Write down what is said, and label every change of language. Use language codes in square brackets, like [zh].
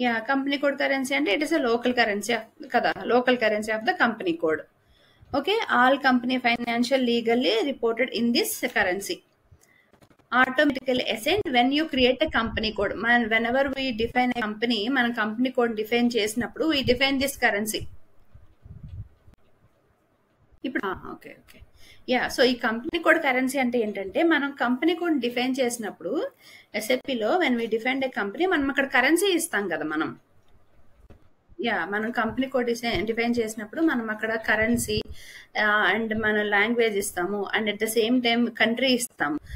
[en] Company code currency అంటే it is a local currency కదా, local currency of the company code. Okay, all company financial legally reported in this currency automatically assigned when you create a company code. Whenever we define a company, [te] మనం company code define చేసినప్పుడు [en] we define this currency. [te] ఇప్పుడు okay so ఈ company code currency అంటే ఏంటంటే, మనం company code define చేసినప్పుడు ఎస్ఏపిలో [en] when we define a company, [te] మనం అక్కడ కరెన్సీ ఇస్తాం కదా. మనం కంపెనీ కోడ్ డిఫైన్ చేసినప్పుడు మనం అక్కడ కరెన్సీ అండ్ మన లాంగ్వేజ్ ఇస్తాము [en] and at the same time [te] country ఇస్తాము.